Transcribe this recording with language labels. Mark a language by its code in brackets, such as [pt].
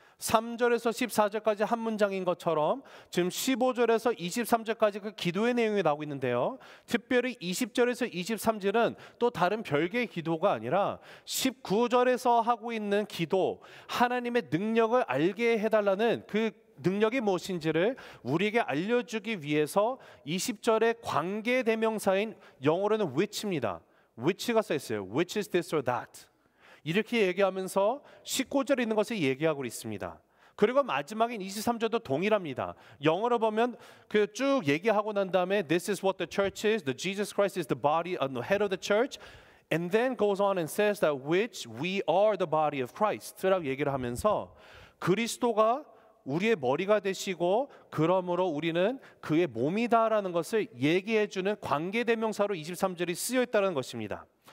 [ko] 3절에서 14절까지 한 문장인 것처럼 지금 15절에서 23절까지 그 기도의 내용이 나오고 있는데요, 특별히 20절에서 23절은 또 다른 별개의 기도가 아니라 19절에서 하고 있는 기도, 하나님의 능력을 알게 해달라는 그 능력이 무엇인지를 우리에게 알려주기 위해서 20절의 관계대명사인 영어로는 which입니다. which가 써있어요. [en] which is this or that. [ko] 이렇게 얘기하면서 19절에 있는 것을 얘기하고 있습니다. 그리고 마지막인 23절도 동일합니다. 영어로 보면 그 쭉 얘기하고 난 다음에 [en] This is what the church is. The Jesus Christ is the body, the head of the church. And then goes on and says that which we are the body of Christ [ko] 라고 얘기를 하면서 그리스도가 우리의 머리가 되시고 그러므로 우리는 그의 몸이다라는 것을 얘기해주는 관계대명사로 23절이 쓰여 있다는 것입니다.